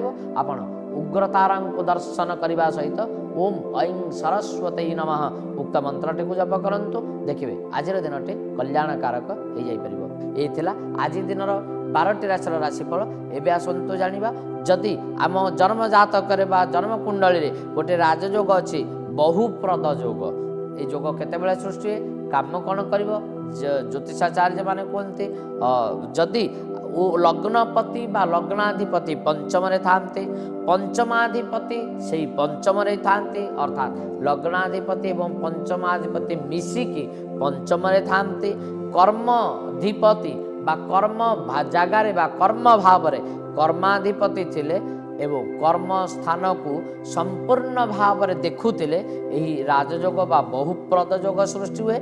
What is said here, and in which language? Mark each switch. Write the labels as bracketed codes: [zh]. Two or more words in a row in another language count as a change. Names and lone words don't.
[or] ଆପଣ ଉଗ୍ରତାରାଙ୍କୁ ଦର୍ଶନ କରିବା ସହିତ [sa] ଓମ୍ ଐଂ ସରସ୍ୱତୀ ନମଃ [or] ଉକ୍ତ ମନ୍ତ୍ରଟିକୁ ଜପ କରନ୍ତୁ, ଦେଖିବେ ଆଜିର ଦିନଟି କଲ୍ୟାଣକାରକ ହୋଇଯାଇପାରିବ। ଏହି ଥିଲା ଆଜି ଦିନର 12ଟି ରାଶିର ରାଶିଫଳ। ଏବେ ଆସନ୍ତୁ ଜାଣିବା, ଯଦି ଆମ ଜନ୍ମ ଜାତକରେ ବା ଜନ୍ମ କୁଣ୍ଡଳୀରେ ଗୋଟିଏ ରାଜଯୋଗ ଅଛି, ବହୁପ୍ରଦ ଯୋଗ, ଏହି ଯୋଗ କେତବେ ସୃଷ୍ଟି ହୁଏ, କାମ କ'ଣ କରିବ? ଜ୍ୟୋତିଷାଚାର୍ଯ୍ୟମାନେ କୁହନ୍ତି ଯଦି ଲଗ୍ନପତି ବା ଲଗ୍ନାଧିପତି ପଞ୍ଚମରେ ଥାନ୍ତି, ପଞ୍ଚମାଧିପତି ସେହି ପଞ୍ଚମରେ ଥାନ୍ତି, ଅର୍ଥାତ୍ ଲଗ୍ନାଧିପତି ଏବଂ ପଞ୍ଚମାଧିପତି ମିଶିକି ପଞ୍ଚମରେ ଥାନ୍ତି, କର୍ମାଧିପତି ବା କର୍ମ ଜାଗାରେ ବା କର୍ମ ଭାବରେ କର୍ମାଧିପତି ଥିଲେ ଏବଂ କର୍ମ ସ୍ଥାନକୁ ସମ୍ପୂର୍ଣ୍ଣ ଭାବରେ ଦେଖୁଥିଲେ, ଏହି ରାଜଯୋଗ ବା ବହୁପ୍ରଦ ଯୋଗ ସୃଷ୍ଟି ହୁଏ।